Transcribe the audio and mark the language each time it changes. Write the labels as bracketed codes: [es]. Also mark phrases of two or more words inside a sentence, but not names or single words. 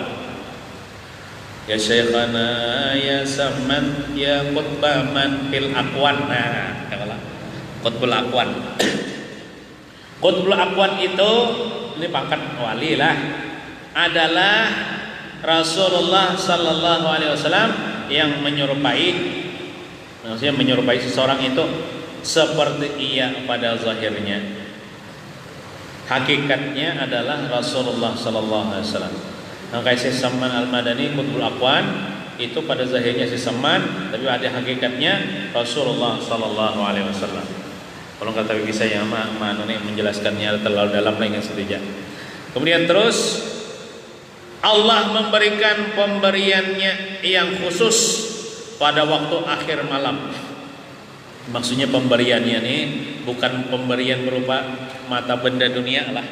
[ar] يا شيخنا يا سمان يا قطبا في الأكوان. [id] Nah, kalau [ar] قطب الأكوان. قطب الأكوان [id] itu ini pangkat wali lah, adalah Rasulullah [ar] صلى الله عليه وسلم [id] yang menyerupai, maksudnya menyerupai seseorang itu seperti ia pada zahirnya. Hakikatnya adalah Rasulullah [ar] صلى الله عليه وسلم. [id] Maka Syekh Saman Al-Madani [ar] قطب الأكوان [id] itu pada zahirnya Syekh Saman, tapi ada hakikatnya Rasulullah [ar] صلى الله عليه وسلم. [id] Kalau kata bagi saya mana nih menjelaskannya terlalu dalam lagi saja. Kemudian terus Allah memberikan pemberiannya yang khusus pada waktu akhir malam. Maksudnya pemberiannya ini bukan pemberian berupa mata benda dunia lah.